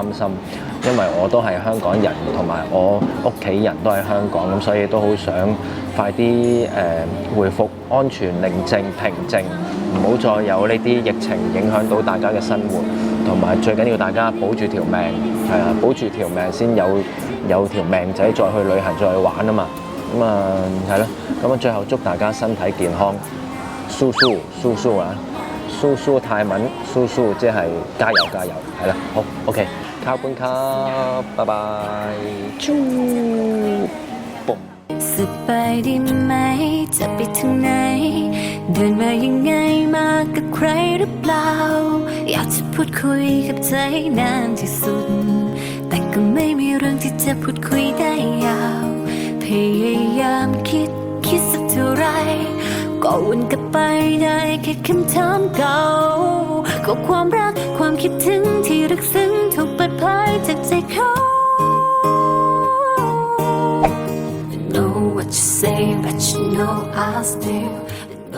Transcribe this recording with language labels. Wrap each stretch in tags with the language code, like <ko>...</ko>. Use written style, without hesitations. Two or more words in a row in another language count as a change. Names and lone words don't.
<yue>心，因為我都係香港人，同埋我屋企人都喺香港，咁所以都好想快啲恢復安全、寧靜、平靜，唔好再有呢啲疫情影響到大家嘅生活，同埋最緊要大家保住條命，係啊，保住條命先有條命仔再去旅行、再去玩啊嘛，咁係咯，咁最後祝大家身體健康，蘇蘇啊！蘇蘇泰文蘇蘇即係加油加油，係啦，好 OK， 靠半卡，拜拜，啾，嘣。</yue> <th>สบายดีไหมจะไปถึงไหนเดินมายังไงมากับใครหรือเปล่าอยากจะ พูดคุยกับใจนานที่สุดแต่ก็ไม่มีเรื่องที่จะพูดคุยได้ยาวพยายามคิดสักเท่าไรก็วนกลับไปได้แค่คำถามเก่าก็ความรักความคิดถึงที่ลึกซึ้งถูกเปิดเผยจากใจเขา</th> <en>I know what you say but you know I'll still</en>